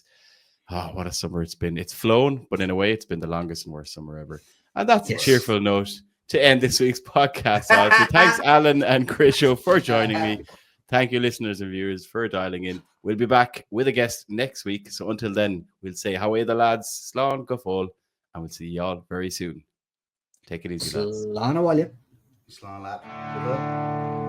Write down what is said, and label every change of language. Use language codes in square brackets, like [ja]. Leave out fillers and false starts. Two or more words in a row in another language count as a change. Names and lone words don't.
[en] Oh, what a summer it's been. It's flown, but in a way, it's been the longest and worst summer ever. And that's a cheerful note to end this week's podcast. Thanks, Alan and Krisho, for joining me. Thank you, listeners and viewers, for dialing in. We'll be back with a guest next week. So until then, we'll say how are the lads, [ga] Slán go fóill, [en] and we'll see y'all very soon. Take it easy, lads. [ga] Slán a bhaile. Slán lad.